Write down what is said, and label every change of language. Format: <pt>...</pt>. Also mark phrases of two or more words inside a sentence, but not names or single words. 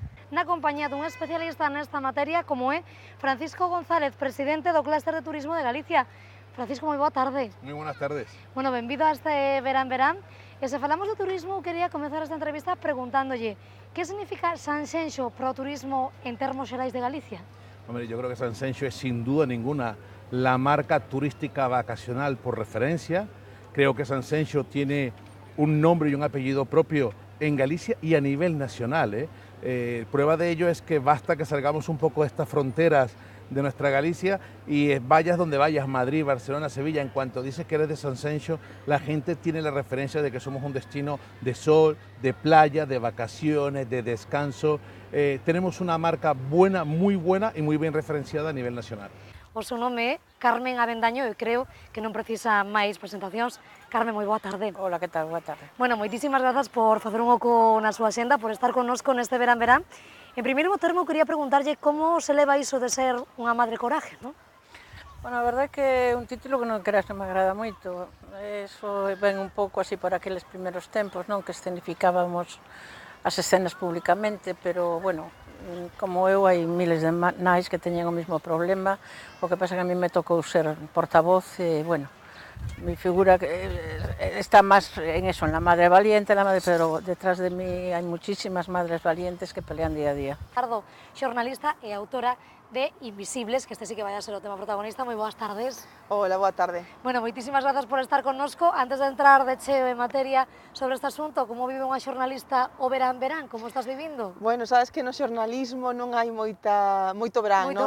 <gl>Na compañía dun especialista nesta materia como é Francisco González, presidente do Clúster de Turismo de Galicia. Francisco, moi boa tarde.</gl> <es>Moi buenas tardes.</es> <gl>Bueno, benvido a este verán. E se falamos do turismo, quería comezar esta entrevista preguntándolle que significa Sanxenxo para o turismo en termos xerais de Galicia?</gl> <es>Hombre, yo creo que Sanxenxo es sin duda ninguna la marca turística vacacional por referencia. Creo que Sanxenxo tiene un nombre y un apellido propio en Galicia y a nivel nacional. Prueba de ello es que basta que salgamos un poco de estas fronteras de nuestra Galicia y vayas donde vayas, Madrid, Barcelona, Sevilla, en cuanto dices que eres de Sanxenxo, la gente tiene la referencia de que somos un destino de sol, de playa, de vacaciones, de descanso. Tenemos una marca buena, muy buena y muy bien referenciada a nivel nacional.</es> <gl>O seu nome é Carmen Avendaño e creo que non precisa máis presentacións. Carmen, moi boa tarde. Hola, que tal? Boa tarde. Bueno, moitísimas grazas por facer un oco na súa xenda, por estar connosco neste verán. En primeiro termo, quería preguntarlle como se leva iso de ser unha</gl> <es>madre coraje,</es> <gl>non? Bueno, a verdade é que é un título que non creas que me agrada moito. Eso ven un pouco así por aqueles primeiros tempos, non? Que escenificábamos as escenas públicamente, pero, bueno, como eu, hai miles de nais que teñen o mesmo problema. O que pasa que a mí me tocou ser portavoz e, bueno,</gl> <es>mi figura</es> <gl>está máis</gl> <es>en eso, en la madre valiente,</es> <gl>pero detrás de mí hai</gl> <es>muchísimas madres valientes</es> <gl>que pelean día a día. Ricardo, xornalista e autora de Invisibles, que este sí que vai a ser o tema protagonista. Moi boas tardes. Hola, boa tarde. Bueno, moitísimas grazas por estar connosco. Antes de entrar de cheo en materia sobre este asunto, como vive unha xornalista o verán? Como estás vivindo? Bueno, sabes que no xornalismo non hai moito verán, non?</gl>